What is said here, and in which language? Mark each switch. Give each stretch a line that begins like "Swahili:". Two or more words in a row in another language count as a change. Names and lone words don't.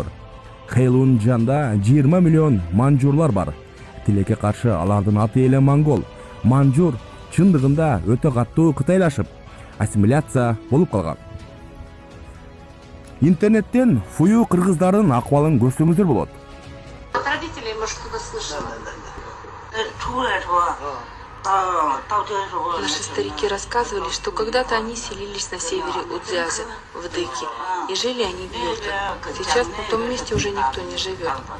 Kyrgyz: Хэйлунжанда 20 миллион манжурлар бар. Тилекке каршы алардын аты эле монгол. Манжур чындыгында өтө каттуу кытайлашып, ассимиляция болуп калган. Интернеттен фую кыргыздардын акыбалын көрсөңүздөр болот.
Russian: От родителей, может, кто-то слышал. Наши старики рассказывали, что когда-то они селились на севере Удзязы, в Дыке, и жили они в юртах. Сейчас на том месте уже никто не живет.